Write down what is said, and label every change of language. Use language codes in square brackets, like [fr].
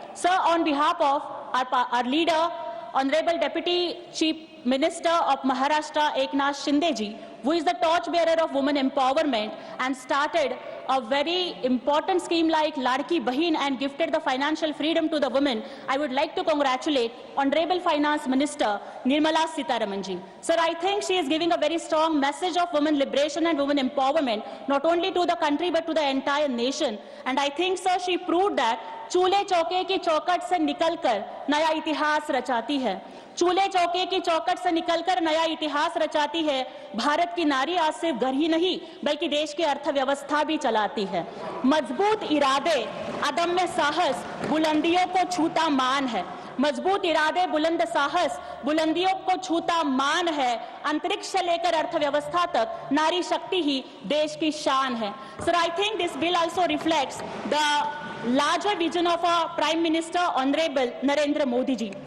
[en] Sir, on behalf of our leader, Honorable Deputy Chief Minister of Maharashtra Eknath Shinde ji, who is the torchbearer of women empowerment and started a very important scheme like Ladki Bahin and gifted the financial freedom to the women, I would like to congratulate Honorable Finance Minister Nirmala Sitharaman ji. Sir, I think she is giving a very strong message of women liberation and women empowerment, not only to the country but to the entire nation. And I think, sir, she proved that [hi] चूल्हे चौके की चौखट से निकलकर नया इतिहास रचाती है। चूल्हे चौके की चौखट से निकलकर नया इतिहास रचाती है। भारत की नारी आज सिर्फ घर ही नहीं बल्कि देश की अर्थव्यवस्था भी चलाती है। मजबूत इरादे, अदम्य साहस, बुलंदियों को छूता मान है। मजबूत इरादे, बुलंद साहस, बुलंदियों को छूता मान है। अंतरिक्ष से लेकर अर्थव्यवस्था तक नारी शक्ति ही देश की शान है। [en] Sir, I think this bill also reflects the larger vision of our Prime Minister, Honorable Narendra Modi ji.